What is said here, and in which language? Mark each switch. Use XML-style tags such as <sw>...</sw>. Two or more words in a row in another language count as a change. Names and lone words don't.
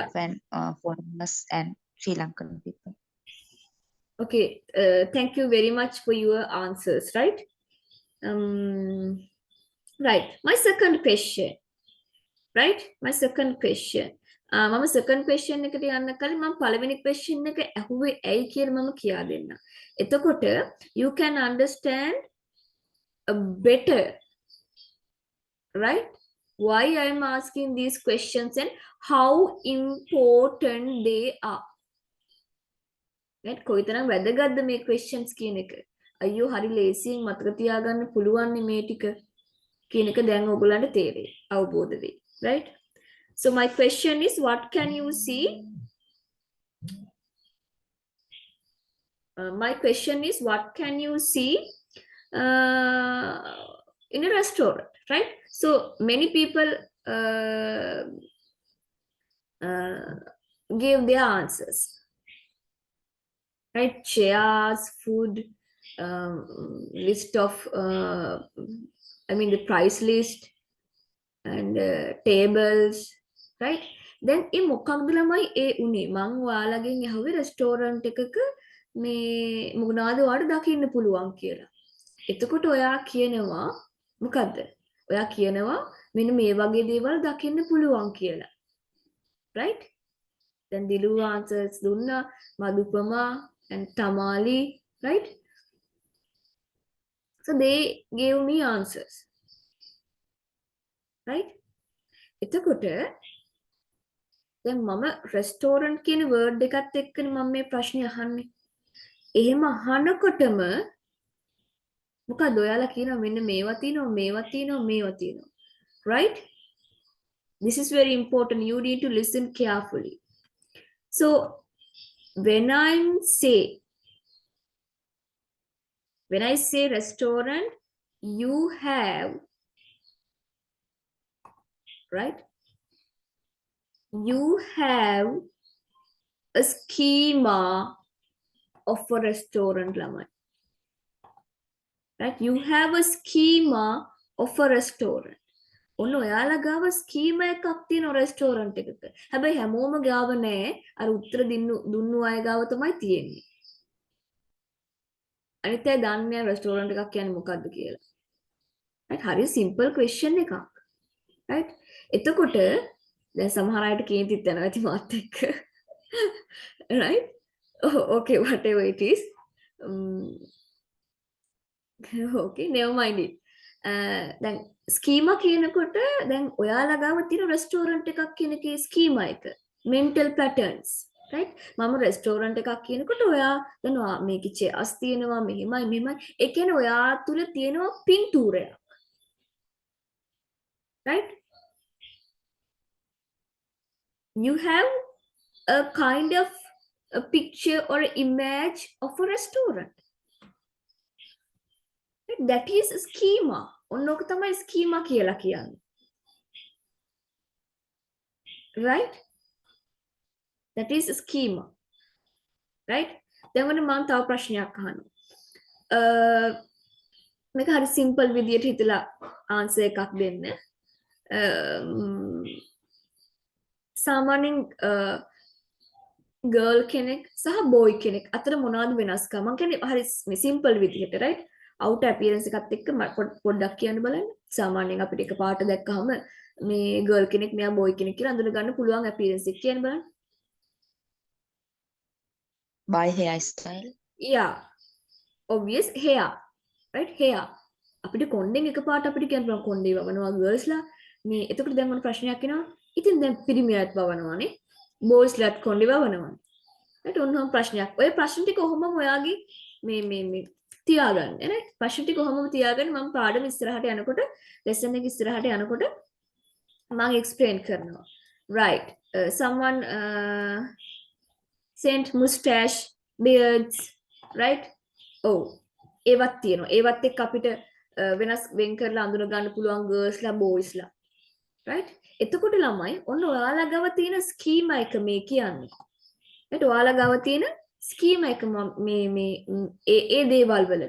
<en>stuff and foreigners and Sri Lankan people. Okay, thank you very much for your answers, right? Right. My second question, right? My second question.</en> <si>මම</si> <en>second question</en> <si>එකට යන්න කලින් මම පළවෙනි question එක ඇහුවේ ඇයි කියලා මම කියා දෙන්න.</si> <en>එතකොට you can understand better, right? Why I am asking these questions and how important they are.</en> <si>කොයිතරම් වැදගත්ද මේ questions කියන එක. අයියෝ හරි ලේසියෙන් මතක තියාගන්න පුළුවන් මේ ටික කියන එක දැන් ඔයගොල්ලන්ට තේරෙයි. අවබෝධ වෙයි.</si> <en>Right? So my question is what can you see? My question is what can you see in a restaurant, right? So many people gave their answers. Right, chairs, food, list of I mean the price list and tables, right?</en> <si>Then ඒ මොකක්ද ළමයි ඒ උනේ මං ඔයාලගෙන් ඇහුවේ රෙස්ටෝරන්ට් එකක මේ මොනවාද ඔයාලට දකින්න පුළුවන් කියලා. එතකොට ඔයා කියනවා මොකද්ද? ඔයා කියනවා මෙන්න මේ වගේ දේවල් දකින්න පුළුවන් කියලා.</si> <en>right? Then Dilu answers දුන්නා මදුපමා and Tamali, right? So they gave me answers, right?</en> <si>එතකොට දැන් මම restaurant කියන word එකත් එක්කනේ මම මේ ප්‍රශ්නේ අහන්නේ. එහෙම අහනකොටම මොකද ඔයාලා කියනවා මෙන්න මේවා තියෙනවා මේවා තියෙනවා මේවා තියෙනවා.</si> <en>Right? This is very important. You need to listen carefully. So when I say restaurant, you have, right? You have a schema of a restaurant, lamai. Right? You have a schema of a restaurant.</en> <si>ඔන්න ඔයාලා ගාව ස්කීම එකක් තියෙන රෙස්ටෝරන්ට් එකක. හැබැයි හැමෝම ගාව නෑ. අර උත්තර දුන්නු අය ගාව තමයි තියෙන්නේ. අනිත් අය දන්නේ නැහැ රෙස්ටෝරන්ට් එකක් කියන්නේ මොකක්ද කියලා.</si> <en>right? හරි simple question එකක්. right?</en> <si>එතකොට දැන් සමහර අයට කේන්තිත් යනවා ඇති මාත් එක්ක.</si> <en>right? Oh, okay, whatever it is. Okay, never mind it.</en> <si>දැන් ස්කීමා කියනකොට දැන් ඔයාලා ගාව තියෙන රෙස්ටෝරන්ට් එකක් කියන එකේ ස්කීමා එක</si> <en>mental patterns, right?</en> <si>මම රෙස්ටෝරන්ට් එකක් කියනකොට ඔයා දන්නවා මේකේ chairs තියෙනවා මෙහෙමයි ඒ කියන්නේ ඔයා තුල තියෙනවා පින්තූරයක්,</si> <en>right? You have a kind of a picture or image of a restaurant. that is schema.</en> <si>ඔන්නෝක තමයි schema කියලා කියන්නේ.</si> <en>Right? That is schema. Right?</en> <si>දැන් ඔන්න මම තව ප්‍රශ්නයක් අහනවා. මේක හරි සිම්පල් විදියට හිතලා ආන්සර් එකක් දෙන්න. සාමාන්‍යයෙන් ගර්ල් කෙනෙක් සහ බෝයි කෙනෙක් අතර මොනවද වෙනස්කම්? මම කියන්නේ හරි සිම්පල් විදිහට right?</si> <en>out appearance</en> <si>එකත් එක්ක පොඩ්ඩක් කියන්න බලන්න. සාමාන්‍යයෙන් අපිට එක පාට දැක්කහම මේ ගර්ල් කෙනෙක් මෙයා බෝයි කෙනෙක් කියලා අඳුන ගන්න පුළුවන් අපියරන්ස් එක කියන්න බලන්න.</si> <en>By hairstyle. Yeah. Obvious hair. Right? Hair.</en> <si>අපිට කොණ්ඩෙන් එකපාරට අපිට කියන්න පුළුවන් කොණ්ඩේ වවනවා ගර්ල්ස්ලා. මේ එතකොට දැන් මොන ප්‍රශ්නයක් එනවා? ඉතින් දැන් පිරිමියාත් වවනවානේ. බෝයිස්ලාත් කොණ්ඩේ වවනවානේ. right? ඔන්නම ප්‍රශ්නයක්. ඔය ප්‍රශ්න ටික කොහොමම ඔයාගේ මේ තියාගන්න. right? ප්‍රශ්න ටික කොහොමම තියාගන්න මම පාඩම ඉස්සරහට යනකොට lesson එක ඉස්සරහට යනකොට මම explain කරනවා.</si> <en>Right. Someone sent mustache, beards, right?</en> <si>Oh. ඒවත් තියෙනවා. ඒවත් එක්ක අපිට වෙනස් වෙන් කරලා අඳුන ගන්න පුළුවන් ගර්ල්ස්ලා බෝයිස්ලා.</si> <en>right?</en> <si>එතකොට ළමයි ඔන්න ඔයාලා ගාව තියෙන ස්කීමා එක මේ කියන්නේ.</si> <en>right?</en> <si>ඔයාලා ගාව තියෙන ස්කීමා එක මේ ඒ දේවල් වලට.</si>